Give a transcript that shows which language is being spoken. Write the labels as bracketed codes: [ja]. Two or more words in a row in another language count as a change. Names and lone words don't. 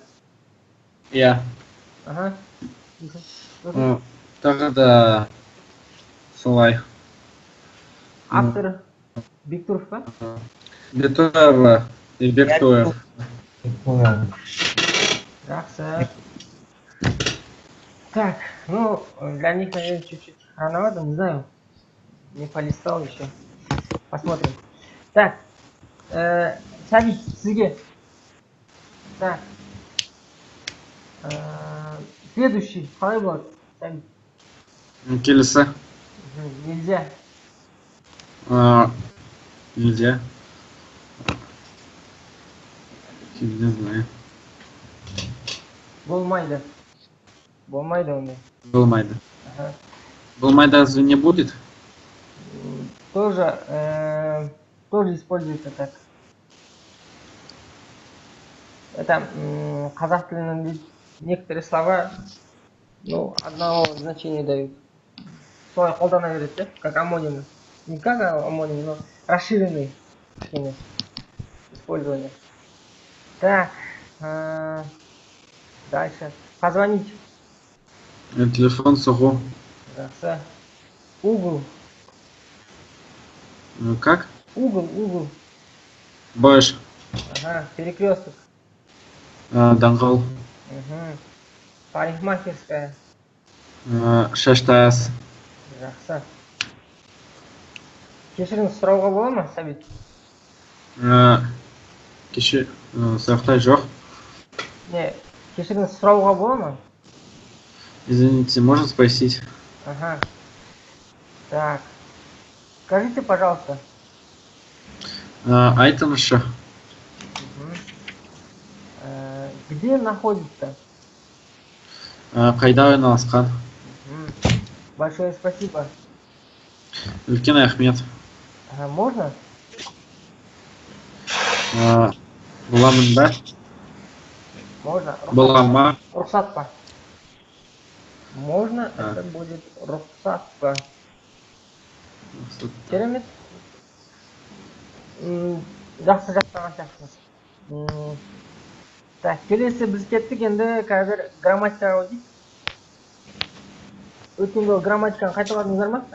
[kk] Иә. Тағы да солай. Автор Бектұров па? Бектұров и Бектұров. Жақсы. [ru] Так, ну, для них, наверное, чуть-чуть рановато, не знаю. Не полистал еще. Посмотрим. Так, [kk] Сәбит, сізге. [ru] Так. [kk] Следующий, қалай болады? Сәбит. Келесі. [ru] Нельзя. Нельзя. Не знаю. [kk] Болмайды. Болмайды ондай. Болмайды. Болмайды [ru] разве не будет? Тоже используется так. Это [kk] казах тілінің [ru] некоторые слова, ну, одного значения дают. [kk] Солай қолдана береді, да? [ru] Как амонимы. Не как амоним, но расширенный использование. Так, дальше. Позвонить. [kk] Телефон соғу. Жақсы. [ru] Угол. Как? Угол. Больше. Перекресток. [kk] Даңғыл. [ru] Парикмахерская. [kk] Шаштас. Жақсы. Кешіріңіз сұрауға бола ма, Сәбит? Сұрақтай жоқ. Не, кешіріңіз сұрауға бола ма? [ru] Извините, можно спросить? Так. Скажите, пожалуйста. [kk] Айтыңызшы. [ru] Где находится? [kk] Қайда орналасқан? [ru] Большое спасибо. [kk] Үлкен рахмет. [ru] Можно? [kk] Боламын ба? [ru] Можно. [kk] Болам ба? Рұқсат па? [ru] Можно, это будет [kk] рұқсат па. Керемет. Жақсы жақтаған сияқтымыз. Так, келесі біз кеттік, енді қазір грамматикаға өтейік. Өткенде грамматиканы қайталадыңыздар ма?